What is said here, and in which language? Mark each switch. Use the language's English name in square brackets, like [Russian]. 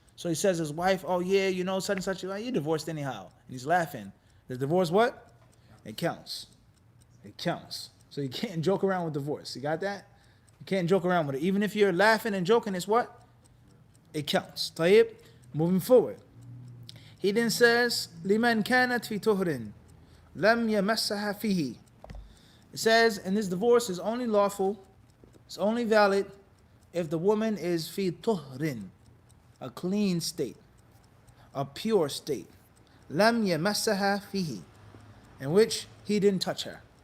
[English] So he says his wife, oh yeah, you know, such and such, you're divorced anyhow. And he's laughing. The divorce what? It counts. It counts. So you can't joke around with divorce. You got that? You can't joke around with it. Even if you're laughing and joking, it's what? It counts. Tayyib, moving forward. He then says, [Arabic] لِمَنْ كَانَتْ فِي طُهْرٍ لَمْ يَمَسَّهَا فِيهِ. [English] It says, and this divorce is only lawful, it's only valid if the woman is [Arabic] fi tuhrin, [English] a clean state, a pure state. [Arabic] Lam yamassaha fihi, [English] in which he didn't touch her.